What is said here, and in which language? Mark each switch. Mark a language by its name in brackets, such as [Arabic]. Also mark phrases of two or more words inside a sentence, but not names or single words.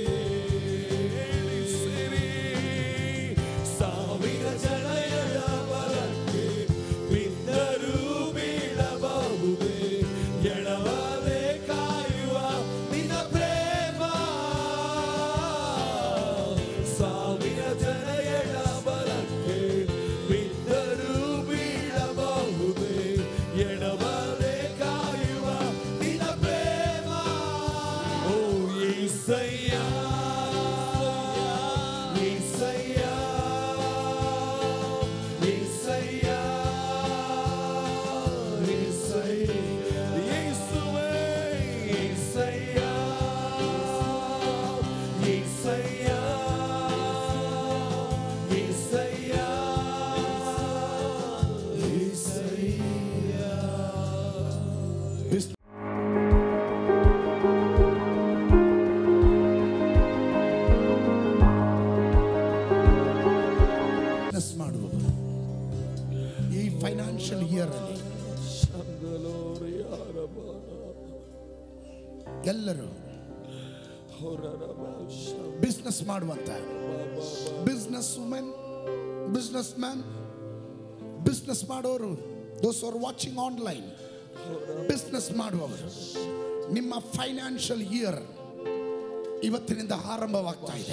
[Kannada] ಸಾವಿರ ಜನ ಎಡಬಲಕ್ಕೆ ಬಿದ್ದರೂ ಬೀಳಬಹುದೇ, ಎಡವದೆ ಕಾಯುವ ನಿನ್ನ ಪ್ರೇಮ. ಸಾವಿರ ಜನ ಎಡಬಲಕ್ಕೆ ಬಿದ್ದರೂ ಬೀಳಬಹುದೇ, ಎಡವದೆ ಕಾಯುವ ನಿನ್ನ ಪ್ರೇಮ. [Telugu] ಓ యేసయ్య, యేసయ్య, యేసయ్య, యేసయ్య, యేసువే, యేసయ్య, యేసయ్య, యేసయ్య, యేసయ్య. [Kannada] ಬಿಸ್ನೆಸ್ ಮಾಡುವವರು ಈ [English] financial year [Kannada] ಅಲ್ಲಿ ಎಲ್ಲರೂ ಬಿಸ್ನೆಸ್ ಮಾಡುವಂತ [English] business women, business man, [Kannada] ಬಿಸ್ನೆಸ್ ಮಾಡೋರು, [English] those are watching online, [Kannada] ಬಿಸ್ನೆಸ್ ಮಾಡುವವರು, ನಿಮ್ಮ [English] financial year [Kannada] ಇವತ್ತಿನಿಂದ ಆರಂಭವಾಗ್ತಾ ಇದೆ.